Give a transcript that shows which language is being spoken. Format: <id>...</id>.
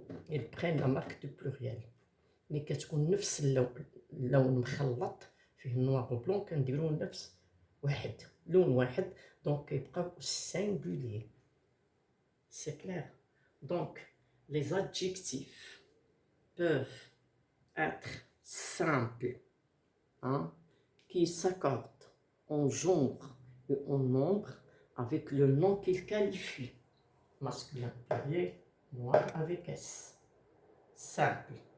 <fr>ils prennent la marque du pluriel.</fr> <ar>ملي كتكون نفس اللون مخلط فيه نوار وبلون كنديرو نفس واحد، لون واحد، دونك كيبقاو singulier.</ar> <fr>C'est clair. Donc les adjectifs peuvent être simples, qui s'accordent en genre et en nombre avec le nom qu'ils qualifient. Masculin pluriel, noir avec S. Simple.</fr>